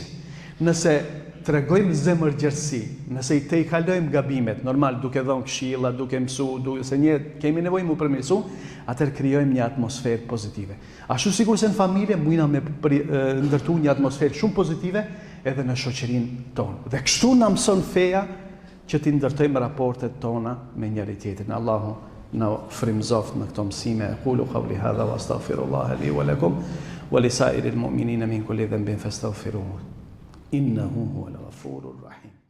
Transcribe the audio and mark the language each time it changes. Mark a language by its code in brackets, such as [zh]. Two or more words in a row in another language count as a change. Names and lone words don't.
[sq] Nëse tregojmë zemërgjerësi, nëse i te i kalojmë gabimet, normal duke dhënë këshilla, duke mësuar, se ne kemi nevojë mu përmirësu, atëherë krijojmë një atmosferë pozitive. Ashtu sikur se në familje mujna me ndërtu një atmosferë shumë pozitive edhe në shoqërinë tonë. Dhe kështu na mëson feja që ti ndërtojmë raportet tona me njëri tjetrin. Allahu na frymëzoft në këto mësime. [ar] قولوا قولي هذا وأستغفر الله لي ولكم ولسائر المؤمنين من كل ذنب فاستغفروه. إنه هو الغفور الرحيم.